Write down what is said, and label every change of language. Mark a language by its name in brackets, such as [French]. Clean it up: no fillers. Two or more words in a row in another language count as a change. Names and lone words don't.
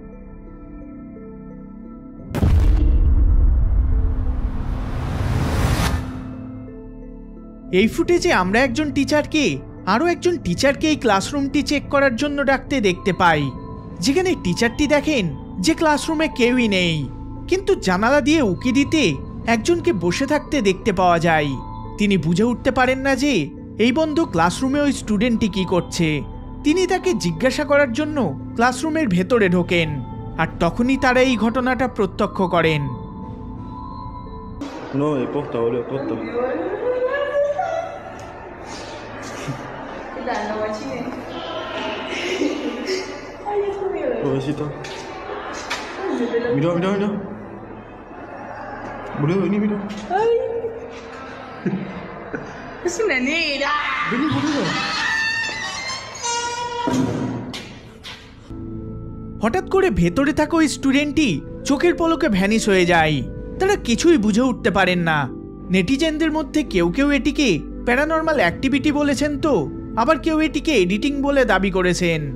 [Bangla] এই ফুটেজে আমরা একজন টিচারকে আরও একজন টিচারকে এই ক্লাসরুমটি চেক করার জন্য ডাকতে দেখতে পাই, যেখানে টিচারটি দেখেন যে ক্লাসরুমে কেউই নেই, কিন্তু জানালা দিয়ে উকি দিতে একজনকে বসে থাকতে দেখতে পাওয়া যায়। তিনি বুঝে উঠতে পারেন না যে এই বন্ধ ক্লাসরুমে ওই স্টুডেন্টটি কি করছে। তিনি তাকে জিজ্ঞাসা করার জন্য ক্লাসরুমের ভেতরে ঢোকেন, আর তখনই তারা এই ঘটনাটা প্রত্যক্ষ করেন। [Spanish] No, de posta, boludo, posta. Pobrecito. Mira, mira, mira. Boludo, vení, mira. Ay. Es una negra. Vení, boludo. [Bangla] হঠাৎ করে ভেতরে থাকা ওই স্টুডেন্টটি চোখের পলকে ভ্যানিশ হয়ে যায়। তারা কিছুই বুঝে উঠতে পারেন না। নেটিজেনদের মধ্যে কেউ কেউ এটিকে [English] paranormal activity [Bangla] বলেছেন, তো আবার কেউ এটিকে এডিটিং বলে দাবি করেছেন।